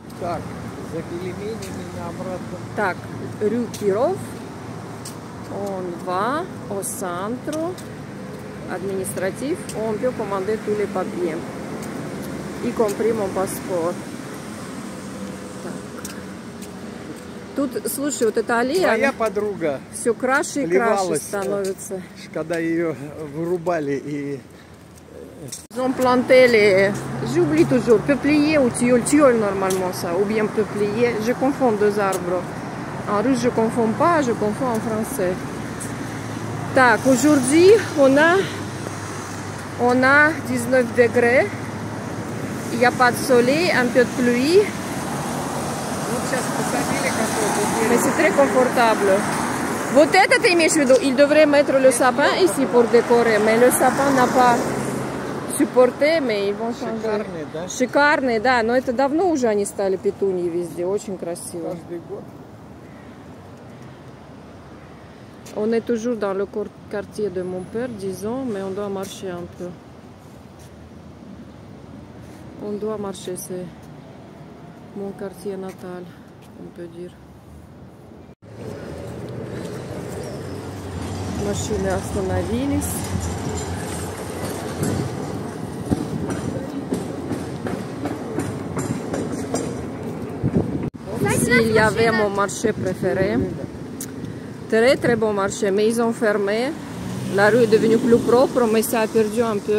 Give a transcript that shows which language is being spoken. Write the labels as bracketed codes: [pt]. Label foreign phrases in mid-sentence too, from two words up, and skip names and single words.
[ru] Так, за пельменями на обратном. Так, [fr] rue Kirov. On va au centre administratif où on peut commander tous les papiers, y compris mon passeport. [ru] Тут, слушай, вот эта аллея, Моя подруга все краше и краше становится. Когда ее вырубали и... [fr] Ils ont planté les... J'oublie toujours, peuplier ou tilleul normalement ça, ou bien peuplier. Je confonds deux arbres. En russe je confonds pas, je confonds en français. Так, aujourd'hui on a 19 degrés. Il n'y a pas de soleil, un peu de pluie. Mais c'est très confortable. [ru] Вот это ты имеешь в виду? [fr] Ils devraient mettre le sapin ici pour décorer, mais le sapin n'a pas supporté, mais ils vont changer. [ru] Шикарные, да? Шикарные, да, но это давно уже они стали петуньи везде, очень красиво. Каждый год. [fr] On est toujours dans le quartier de mon père, disons, mais on doit marcher un peu. On doit marcher, c'est mon quartier natal, on peut dire. [ru] Машины остановились. [fr] Ici, il y avait mon marché préféré. Très très bon marché, mais ils ont fermé. La rue est devenue plus propre, mais ça a perdu un peu.